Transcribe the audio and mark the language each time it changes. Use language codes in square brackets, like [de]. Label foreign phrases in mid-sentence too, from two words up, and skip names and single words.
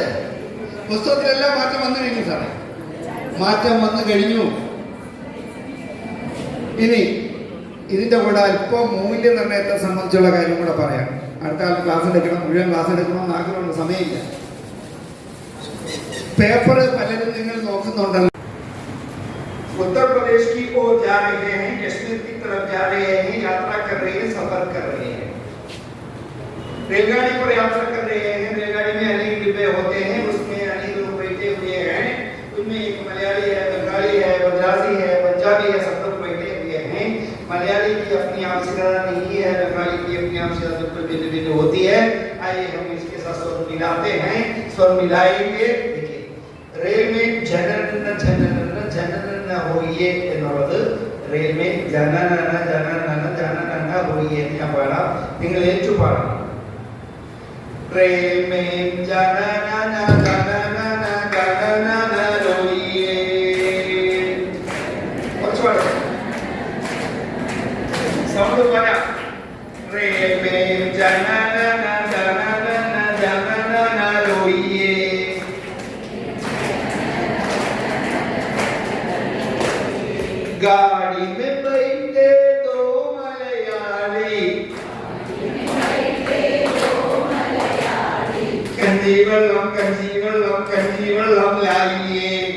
[ml] പുസ്തകത്തിലെല്ലാം മാറ്റം വന്നു കഴിഞ്ഞു സാറേ, മാറ്റം വന്നു കഴിഞ്ഞു. ഇനി ഇതിൻ്റെ കൂടെ അല്പം മൂല്യനിർണ്ണയത്തെ സംബന്ധിച്ചുള്ള കാര്യം കൂടെ പറയാം. അടുത്ത കാലത്ത് ക്ലാസ് എടുക്കണം, മുഴുവൻ ക്ലാസ് എടുക്കണമെന്ന് ആഗ്രഹമുള്ള സമയമില്ല. പേപ്പർ പലരും നിങ്ങൾ നോക്കുന്നുണ്ടല്ലോ. [hi] उत्तर प्रदेश की ओर जा रहे हैं, कश्मीर की तरफ जा रहे हैं, यात्रा कर रहे हैं, सफर कर रहे हैं, रेलगाड़ी पर यात्रा कर रहे हैं। रेलगाड़ी में अनेक डिब्बे होते हैं, उसमें अनेक लोग बैठे हुए हैं। उनमें एक मलयाली है, बंगाली है, मद्रासी है, पंजाबी है, सब लोग बैठे हुए हैं। मलयाली की अपनी आवश्यकता नहीं है, बंगाली की अपनी आवश्यकता बिल्कुल भिन्न होती है। आइए हम इसके साथ स्वर मिलाते हैं, स्वर मिलाएंगे। देखिए, रेल में जनन जनन होइए എന്നുള്ളത് റെയിൽ में जनन जनन जनन होइए [ml] ഞാൻ പാടാം, നിങ്ങൾ ഏറ്റു പാടണം. [hi] रेल में जनन जनन जनन होइए. [ml] കുറച്ച് പാടാം, സൗണ്ട് പറയാം. [hi] रेल में जनन जनन जनन होइए. गाड़ी में बैठे दो मलयाली, [ml] കഞ്ഞി വെള്ളം [hi] लाइए.